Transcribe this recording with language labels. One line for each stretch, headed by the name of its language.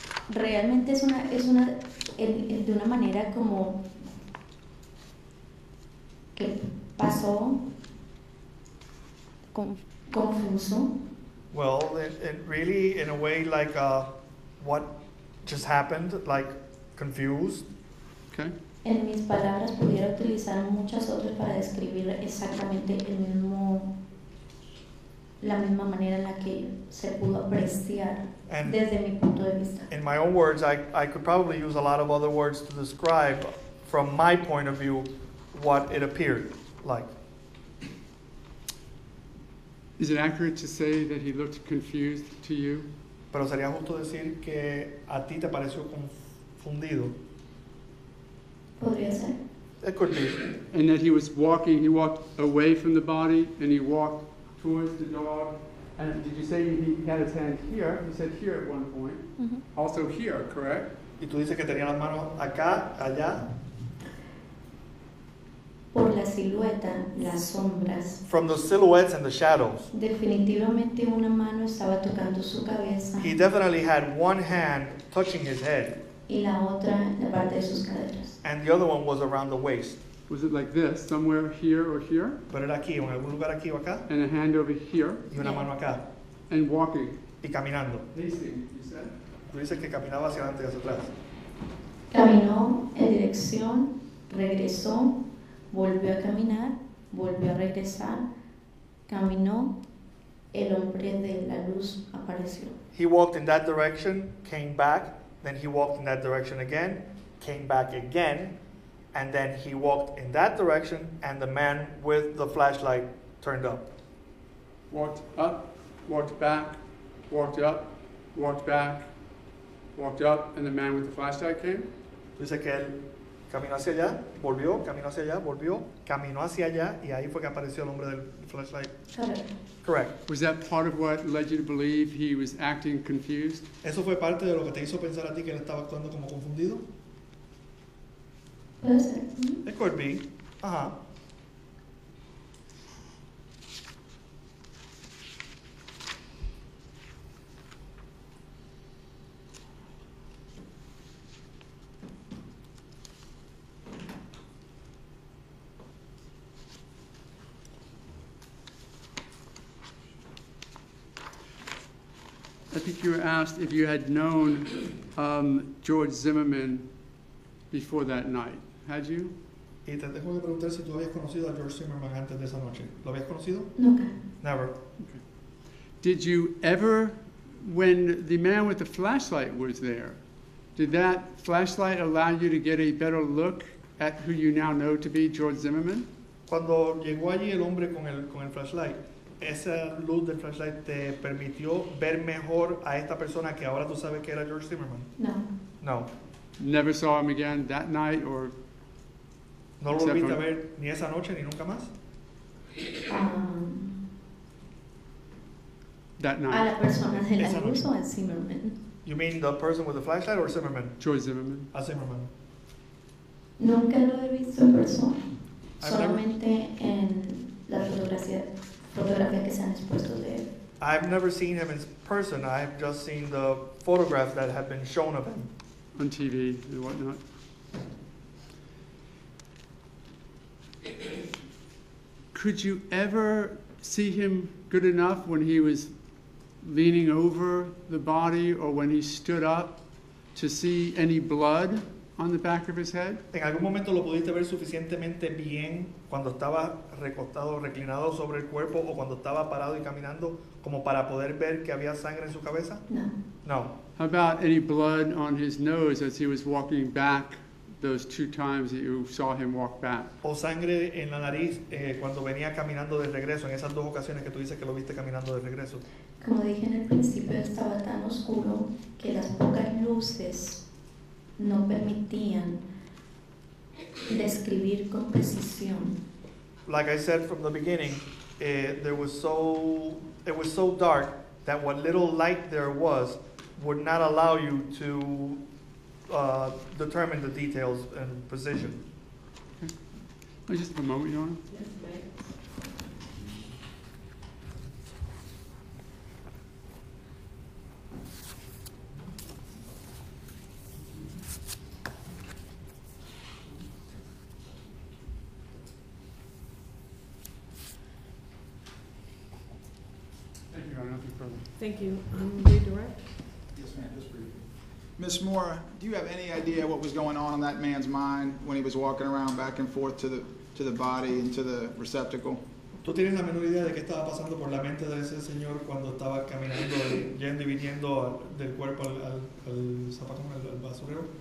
Spanish: Realmente es de una manera como que pasó confuso.
English: well, it really, in a way, like what just happened, like confused. Okay.
Spanish: En mis palabras pudiera utilizar muchas otras para describir exactamente la misma manera en la que se pudo apreciar
English: And
Spanish: desde mi punto de vista.
English: in my own words, I could probably use a lot of other words to describe, from my point of view, what it appeared like. Is it accurate to say that he looked confused to you?
Spanish: Pero sería justo decir que a ti te pareció confundido. Podría ser.
English: It could be. And that he walked away from the body and he walked towards the dog. And did you say he had his hand here? You said here at one point. Also here, correct?
Spanish: Y tú dices que tenía las manos acá, allá. Por la silueta, las sombras,
English: From the silhouettes and the shadows,
Spanish: definitivamente una mano estaba tocando su cabeza
English: he definitely had one hand touching his head,
Spanish: y la otra en la parte de sus caderas.
English: and the other one was around the waist. Was it like this, somewhere here or here?
Spanish: Pero era aquí, en algún lugar aquí o acá,
English: And a hand over here?
Spanish: y una mano acá,
English: And walking.
Spanish: y caminando.
English: Pacing, you said?
Spanish: Tú dices que caminaba hacia adelante y hacia atrás. Caminó en dirección, regresó, volvió a caminar, volvió a regresar, caminó, el hombre de la luz apareció.
English: He walked in that direction, came back, then he walked in that direction again, came back again, and then he walked in that direction, and the man with the flashlight turned up. Walked up, walked back, walked up, walked back, walked up, and the man with the flashlight came?
Spanish: Dice que él caminó hacia allá, volvió, caminó hacia allá, volvió, caminó hacia allá, y ahí fue que apareció el hombre del flashlight. Correcto.
English: Correct. Was that part of what led you to believe he was acting confused?
Spanish: ¿Eso fue parte de lo que te hizo pensar a ti que él estaba actuando como confundido? Puede ser.
English: It could be. Ajá. I think you were asked if you had known George Zimmerman before that night. Had you?
Spanish: Y te tengo que preguntar si tú habías conocido a George Zimmerman antes de esa noche. ¿Lo habías conocido? Nunca.
English: Never. Did you ever, when the man with the flashlight was there, did that flashlight allow you to get a better look at who you now know to be George Zimmerman?
Spanish: Cuando llegó allí el hombre con el flashlight, esa luz del flashlight te permitió ver mejor a esta persona que ahora tú sabes que era George Zimmerman. No.
English: No. Never saw him again that night or
Spanish: No lo
English: Except
Spanish: volviste a
English: for-
Spanish: ver ni esa noche ni nunca más.
English: that
Spanish: A
English: night?
Spanish: la persona de la Esa luz noche. o a Zimmerman.
English: You mean the person with the flashlight or Zimmerman? George Zimmerman.
Spanish: A Zimmerman. Nunca lo he visto en persona,
English: I've never-
Spanish: solamente en las fotografías que se han expuesto de él.
English: I've never seen him in person. I've just seen the photographs that have been shown of him. On TV and whatnot. Could you ever see him good enough when he was leaning over the body or when he stood up to see any blood on the back of his head?
Spanish: ¿En algún momento lo pudiste ver suficientemente bien cuando estaba recostado, reclinado sobre el cuerpo o cuando estaba parado y caminando como para poder ver que había sangre en su cabeza? No.
English: No. How about any blood on his nose as he was walking back those 2 times that you saw him walk back?
Spanish: O sangre en la nariz cuando venía caminando de regreso, en esas 2 ocasiones que tú dices que lo viste caminando de regreso. Como dije en el principio, estaba tan oscuro que las pocas luces no permitían describir con precisión.
English: Like I said from the beginning, it was so dark that what little light there was would not allow you to determine the details and precision. Oh, just a moment, Your Honor. Thank you, Your Honor. Nothing further. Thank you. Redirect. Yes, ma'am, just briefly. Ms. Mora, do you have any idea what was going on in that man's mind when he was walking around back and forth to the body and to the receptacle?
Spanish: ¿Tú tienes la menor idea de qué estaba pasando por la mente de ese señor cuando estaba caminando, yendo y viniendo del cuerpo al zapato, al basurero?